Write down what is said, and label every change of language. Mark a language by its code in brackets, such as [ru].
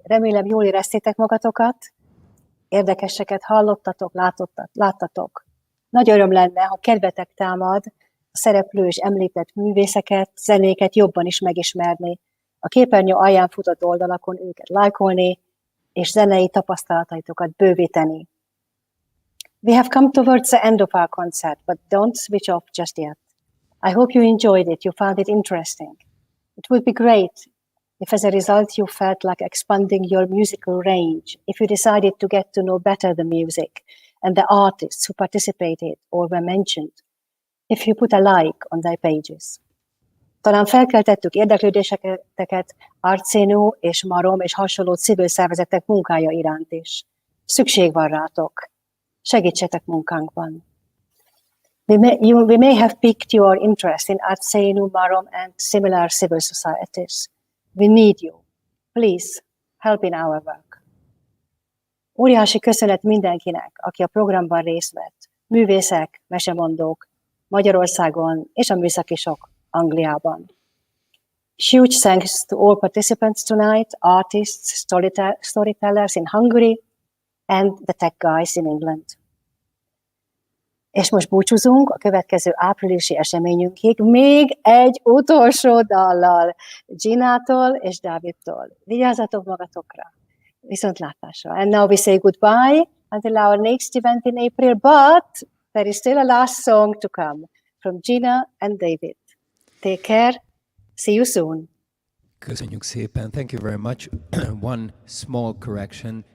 [hu] Remélem jól éreztétek magatokat, érdekeseket hallottatok, láttatok. Nagy öröm lenne, ha kedvetek támad a szereplő és említett művészeket, zenéket jobban is megismerni, a képernyő alján futott oldalakon őket lájkolni, és zenei tapasztalataitokat bővíteni. [en] We have come towards the end of our concert, but don't switch off just yet. I hope you enjoyed it, you found it interesting. It would be great if as a result you felt like expanding your musical range, if you decided to get to know better the music and the artists who participated or were mentioned, if you put a like on their pages. [hu] Talán felkeltettük érdeklődéseteket Arcénó és Marom és hasonló civil szervezetek munkája iránt is. Szükség van rátok. Segítsetek munkánkban. [en] We may have piqued your interest in Arcénó, Marom and similar civil societies. We need you. Please help in our work. [hu] Óriási köszönet mindenkinek, aki a programban részt vett. Művészek, mesemondók, Magyarországon és a műszakisok Angliában. [en] Huge thanks to all participants tonight, artists, storytellers in Hungary, and the tech guys in England. [hu] És most búcsúzunk a következő áprilisi eseményünkig még egy utolsó dallal, Ginától és Dávidtól. Vigyázzatok magatokra. Viszontlátásra. [en] And now we say goodbye until our next event in April, but there is still a last song to come from Gina and David. Take care. See you soon. [hu] Köszönjük szépen. [en] Thank you very much. One small correction.